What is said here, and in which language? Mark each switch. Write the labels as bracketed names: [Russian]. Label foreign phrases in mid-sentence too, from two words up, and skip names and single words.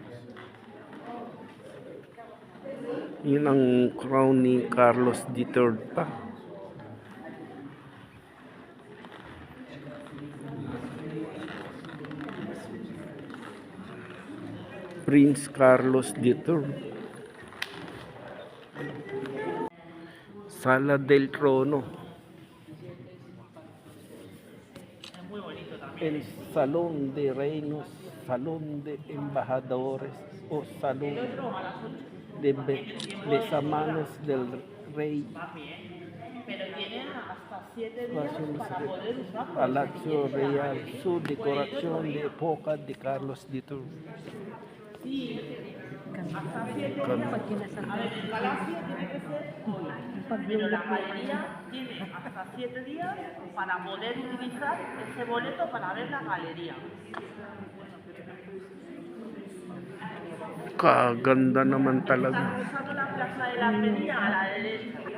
[Filipino] Yun ang crown ni Carlos III pa. Prince Carlos III. [Spanish] Sala del Trono. El Salón de Reinos, Salón de Embajadores o Salón de Besamanos del Rey. Palacio Real, su decoración de época de Carlos III. [Filipino] Pag kinasal mo. [Spanish] La galería tiene hasta 7 días para poder utilizar ese boleto para ver la galería. [Filipino] Kaganda naman talaga. [Spanish] Cruzando la plaza de la Almería a la derecha.